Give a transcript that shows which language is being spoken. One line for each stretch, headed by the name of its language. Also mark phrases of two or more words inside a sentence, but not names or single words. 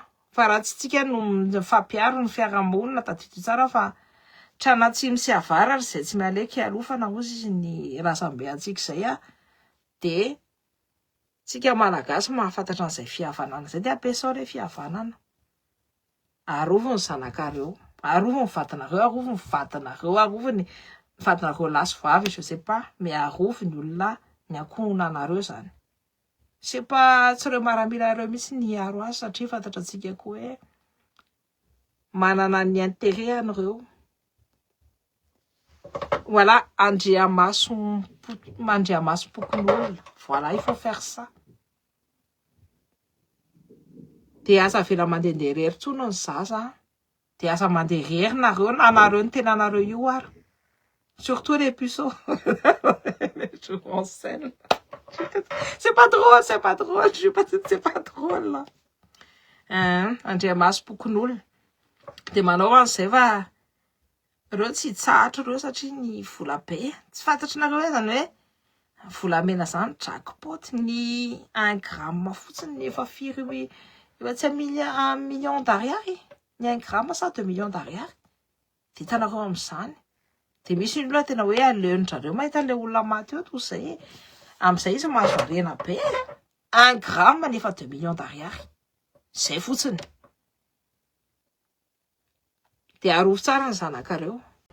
Malagasy: Fa raha tsy tsika no mifampiaro ny fiarahamonina tadidiko tsara fa trana tsy misy avara ary zay tsy mialeky alofana ozy izy ny razambeantsika zay de tsika malagasy mahafantatra an'izay fihavanana zay de ampiasao le fihavanana. Arovo ny zanakareo, arovo ny vatanareo, arovo ny vatanareo, arovo ny vatanareo lasy vavy,
French: je sais pas, mais
Malagasy: arovo ny olona ny ankohonanareo zany.
French: C'est pas
Malagasy: tsy reo maramila reo mihitsy ny aro azy satria fantatra antsika koa hoe manana ny intérêt an'ireo. Voilà, mandria-maso pokon'olona.
French: Voilà, il faut faire ça.
Malagasy: De asa avela mandehandeha rery tsony ny zaza. De asa mandeha rery nareo na nareo ny tenanareo io ary.
French: Surtout les puceaux. Je m'enseigne. C'est pas drôle, c'est pas drôle. Je pas dit c'est pas drôle là.
Malagasy: Andriamaso pokon'olona. De manao an'izay fa reo tsy tsahatra reo satria ny vola be. Tsy fantatry nareo hoe zany hoe volamena zany jackpot ny 1 gramme fotsiny efa firy efa tsy million d'ariary ny 1 gramme sa 2 millions d'ariary vitanareo amin'izany de misy olona tena hoe aleon'zareo mahita le olona maty eo toy izay amin'izay izy mahazo harena be 1 gramme nefa 2 millions d'ariary zay fotsiny de arovo tsara ny zanakareo